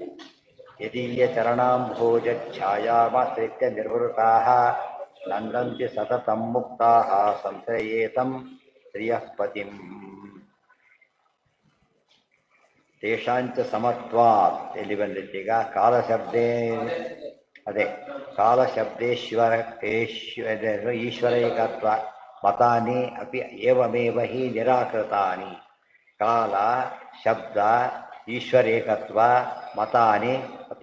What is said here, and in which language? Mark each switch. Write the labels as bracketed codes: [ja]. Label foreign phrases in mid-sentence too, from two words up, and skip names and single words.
[sa] यदीयचरणाम्भोजच्छायामाश्रित्य निर्वृताः नन्दन्ति सततं मुक्ताः संश्रयेतं श्रियः पतिम् तेषाञ्च समत्वात् [kn] ಎಲ್ಲಿ ಬಂದಿದ್ದೀಗ [sa] ಕಾಲಶಬ್ದೇ ಅದೇ ಕಾಲಶಬ್ದೇಶ್ವರ ಈಶ್ವರೈಕತ್ವ ಮತಾನಿ ಅಪಿ ಏವಮೇವ ಹಿ ನಿರಾಕೃತಾನಿ ಕಾಲ ಶಬ್ದ ಈಶ್ವರೇಕತ್ವ ಮತಾನಿ ಅಪಿ